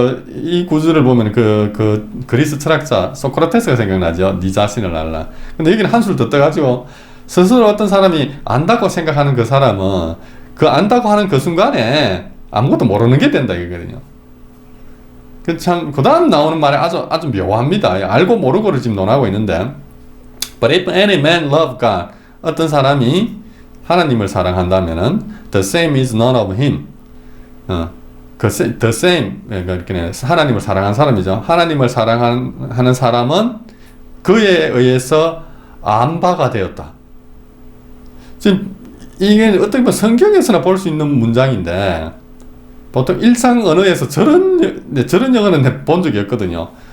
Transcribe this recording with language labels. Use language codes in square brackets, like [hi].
[ko] 이 구절을 보면 그리스 철학자 소크라테스가 생각나죠. 네 자신을 알라. 근데 여기는 한술 더 떠가지고 스스로 어떤 사람이 안다고 생각하는 그 사람은 그 안다고 하는 그 순간에 아무것도 모르는 게 된다 이거거든요. 그 다음 나오는 말이 아주 묘합니다. 알고 모르고를 지금 논하고 있는데, [en] But if any man love God, [ko] 어떤 사람이 하나님을 사랑한다면은 [en] the same is none of him. the same, [ko] 그러니까 하나님을 사랑한 사람이죠. 하나님을 사랑하는 사람은 그에 의해서 안바가 되었다. 지금 이게 어떻게 보면 성경에서나 볼 수 있는 문장인데, 보통 일상 언어에서 저런 영어는 본 적이 없거든요.